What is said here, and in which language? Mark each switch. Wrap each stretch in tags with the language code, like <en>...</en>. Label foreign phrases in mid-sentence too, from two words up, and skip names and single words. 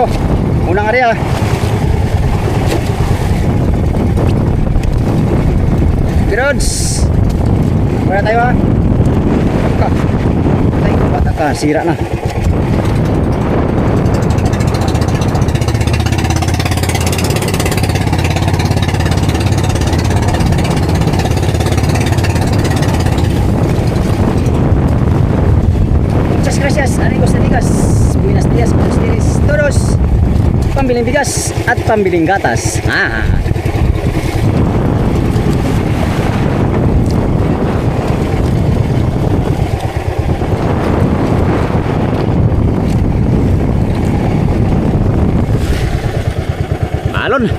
<tl>Unang area. Pirods. Wala tayo ha. Ay, bata ka. Sira na.</tl> <es>Gracias, amigos de Ligas. Buenos días para ustedes todos.</es> <tl>Pambiling bigas at pambiling gatas. Alon.</tl>